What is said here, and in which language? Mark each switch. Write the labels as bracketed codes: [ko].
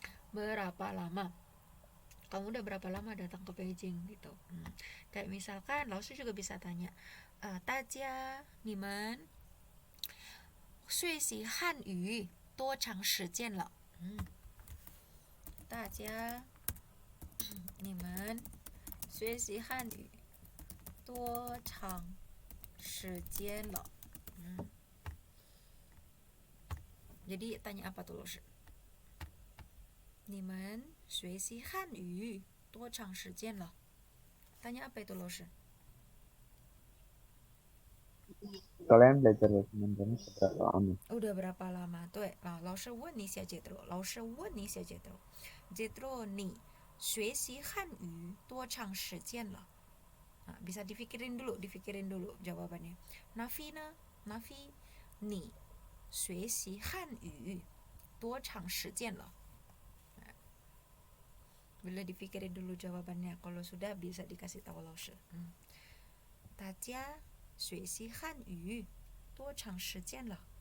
[id] Berapa lama kamu udah berapa lama datang ke Beijing gitu. Kayak misalkan Laosu juga bisa tanya, Tajia, Niman, [zh] 学习汉语多长时间了？大家，你们学习汉语多长时间了？ [id] Jadi tanya apa tuh Laosu? [zh] 你们学习汉语多长时间了 [id] Tanya apa itu Laosu? Kalian belajar bahasa Mandarin seberapa lama? Udah berapa lama? Tuh, Laosu [zh] 问一下 [id] Jetro. Laosu 问一下 Jetro. [zh] Jetro, 你学习汉语多长时间了？ [id] bisa dipikirin dulu jawabannya. [zh] Nafi, Nafi, 你学习汉语多长时间了？ [id] Boleh dipikirin dulu jawabannya. Kalau sudah bisa dikasih tahu Laosu. [zh] 大家学习汉语多长时间了？